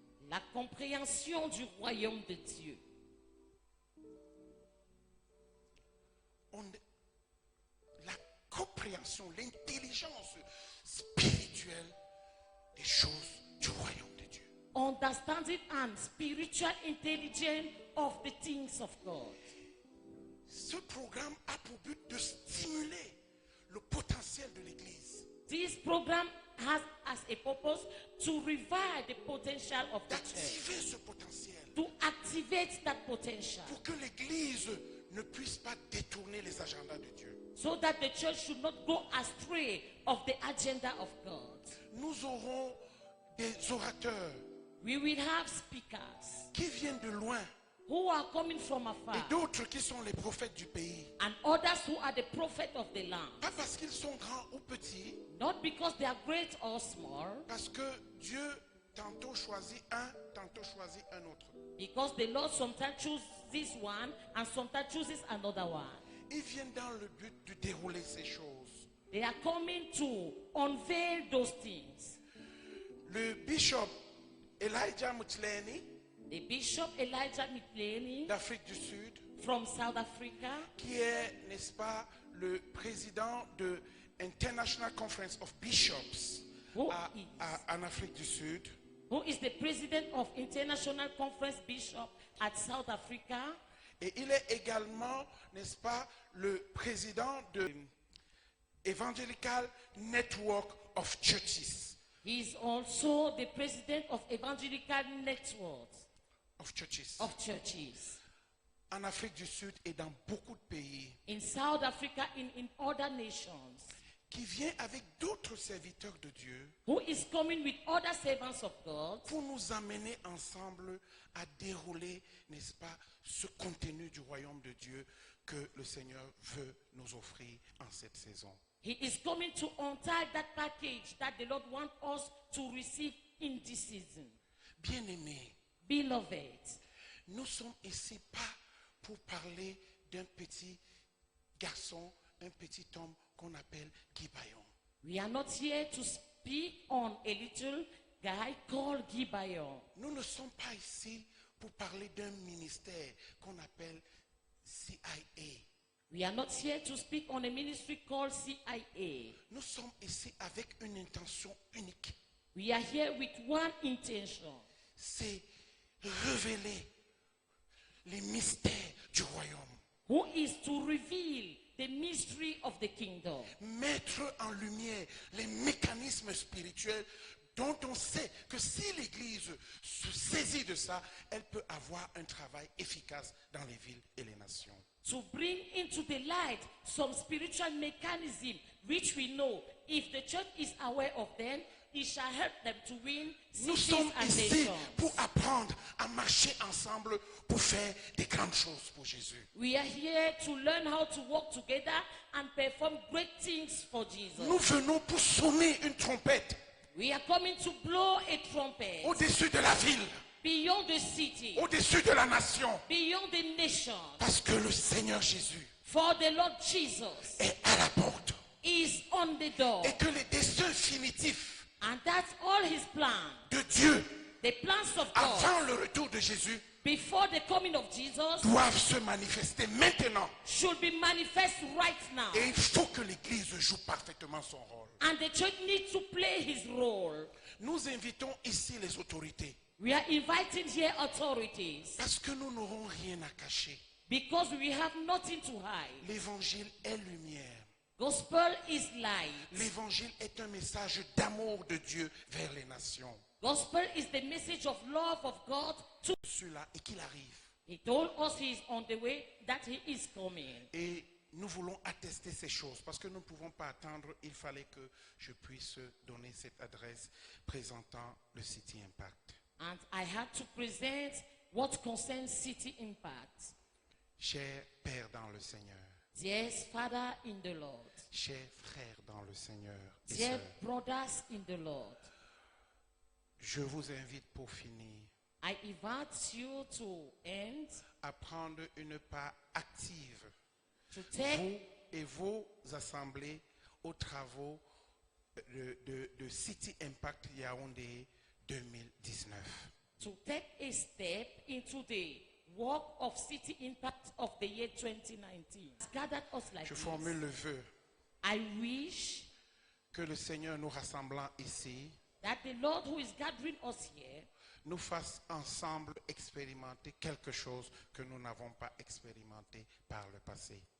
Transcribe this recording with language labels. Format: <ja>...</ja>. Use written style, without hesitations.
<fr>la compréhension du royaume de Dieu. La compréhension, l'intelligence spirituelle des choses du royaume de Dieu.</fr> <en>Understanding and spiritual intelligence of the things of God.</en> <fr>Ce programme a pour but de stimuler le potentiel de l'Église,</fr> <en>This program has as a purpose to revive the potential of the church,</en> <fr>d'activer ce potentiel</fr> <en>to activate that potential,</en> <fr>pour que l'Église ne puisse pas détourner les agendas de Dieu.</fr> <en>so that the church should not go astray of the agenda of God.</en> <fr>Nous aurons des orateurs</fr> <en>We will have speakers</en> <fr>qui viennent de loin</fr> <en>who are coming from afar</en> <fr>et d'autres qui sont les prophètes du pays.</fr> <en>and others who are the prophet of the land.</en> <fr>Pas parce qu'ils sont grands ou petits,</fr> <en>Not because they are great or small,</en> <fr>parce que Dieu tantôt choisit un, tantôt choisit un autre.</fr> <en>because the Lord sometimes chooses this one and sometimes chooses another one.</en> <fr>Ils viennent dans le but de dérouler ces choses.</fr> <en>They are coming to unveil those things.</en> <fr>Le bishop Elijah Mutleni</fr> <en>The Bishop Elijah Mitleni</en> <fr>d'Afrique du Sud,</fr> <en>from South Africa,</en> <fr>qui est, n'est-ce pas, le président de International Conference of Bishops</fr> <en>Who</en> <fr>en Afrique du Sud,</fr> <en>who is the president of International Conference Bishop at South Africa,</en> <fr>et il est également, n'est-ce pas, le président de Evangelical Network of Churches.</fr> <en>he is also the president of Evangelical Network Of churches. of Churches</en> <fr>En Afrique du Sud et dans beaucoup de pays,</fr> <en>in South Africa, in other nations,</en> <fr>qui vient avec d'autres serviteurs de Dieu</fr> <en>who is coming with other servants of God</en> <fr>pour nous amener ensemble à dérouler, n'est-ce pas, ce contenu du royaume de Dieu que le Seigneur veut nous offrir en cette saison.</fr> <en>He is coming to untie that package that the Lord wants us to receive in this season.</en> <fr>Bien-aimés,</fr> <en>Beloved,</en> <fr>nous sommes ici pas pour parler d'un petit garçon, un petit homme qu'on appelle Gibayon.</fr> <en>we are not here to speak on a little guy called Gibeon.</en> <fr>Nous ne sommes pas ici pour parler d'un ministère qu'on appelle CIA.</fr> <en>We are not here to speak on a ministry called CIA.</en> <fr>Nous sommes ici avec une intention unique.</fr> <en>We are here with one intention,</en> <fr>C'est révéler les mystères du royaume.</fr> <en>who is to reveal the mystery of the kingdom.</en> <fr>Mettre en lumière les mécanismes spirituels dont on sait que si l'Église se saisit de ça, elle peut avoir un travail efficace dans les villes et les nations.</fr> <en>To bring into the light some spiritual mechanism which we know if the church is aware of them, it shall help them to win</en> <fr>Nous</fr> <en>cities</en> <fr>sommes</fr> <en>and</en> <fr>ici</fr> <en>nations.</en> <fr>pour apprendre à marcher ensemble pour faire des grandes choses pour Jésus.</fr> <en>We are here to learn how to work together and perform great things for Jesus.</en> <fr>Nous venons pour sonner une trompette</fr> <en>We are coming to blow a trumpet</en> <fr>au-dessus de la ville,</fr> <en>beyond the city,</en> <fr>au-dessus de la nation,</fr> <en>beyond the nation.</en> <fr>parce que le Seigneur Jésus</fr> <en>For the Lord Jesus</en> <fr>est à la porte</fr> <en>is on the door.</en> <fr>et que les desseins finitifs</fr> <en>And that's all his plan.</en> <fr>de Dieu</fr> <en>The plans of God</en> <fr>avant le retour de Jésus</fr> <en>before the coming of Jesus</en> <fr>doivent se manifester maintenant.</fr> <en>should be manifest right now.</en> <fr>Et il faut que l'Église joue parfaitement son rôle.</fr> <en>And the church needs to play his role.</en> <fr>Nous invitons ici les autorités</fr> <en>We are inviting here authorities</en> <fr>parce que nous n'aurons rien à cacher.</fr> <en>because we have nothing to hide.</en> <fr>L'évangile est lumière.</fr> <en>Gospel is light.</en> <fr>L'évangile est un message d'amour de Dieu vers les nations.</fr> <en>Gospel is the message of love of God to.</en> <fr>Cela et qu'il arrive.</fr> <en>He told us he is on the way, that he is coming.</en> <fr>Et nous voulons attester ces choses parce que nous ne pouvons pas attendre. Il fallait que je puisse donner cette adresse présentant le City Impact.</fr> <en>And I had to present what concerns City Impact.</en> <fr>Cher Père dans le Seigneur,</fr> <en>Dear Father in the Lord,</en> <fr>chers frères dans le Seigneur et</fr> <en>dear</en> <fr>sœurs,</fr> <en>brothers in the Lord,</en> <fr>je vous invite pour finir</fr> <en>I invite you to end,</en> <fr>à prendre une part active,</fr> <en>to take,</en> <fr>vous et vos assemblées, aux travaux de City Impact Yaoundé 2019.</fr> <en>to take a step into the work of City Impact of the year 2019. It's gathered us like</en> <fr>Je</fr> <en>this.</en> <fr>formule le vœu</fr> <en>I wish</en> <fr>que le Seigneur nous rassemblant ici</fr> <en>that the Lord who is gathering us here</en> <fr>nous fasse ensemble expérimenter quelque chose que nous n'avons pas expérimenté par le passé.</fr>